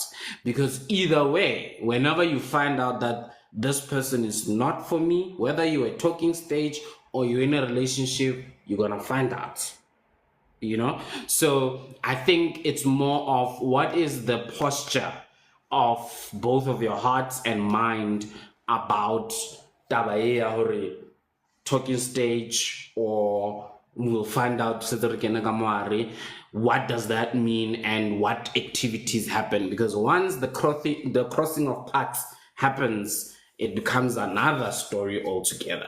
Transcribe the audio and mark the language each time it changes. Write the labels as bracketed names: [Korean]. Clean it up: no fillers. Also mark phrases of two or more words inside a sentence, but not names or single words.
[English] Because either way, whenever you find out that this person is not for me, whether you're a talking stage or you're in a relationship, you're gonna find out. So I think it's more of what is the posture of both of your hearts and mind about [Southern Sotho] taba e ya hore [English] talking stage, or we'll find out what does that mean and what activities happen. Because once the crossing of paths happens, it becomes another story altogether.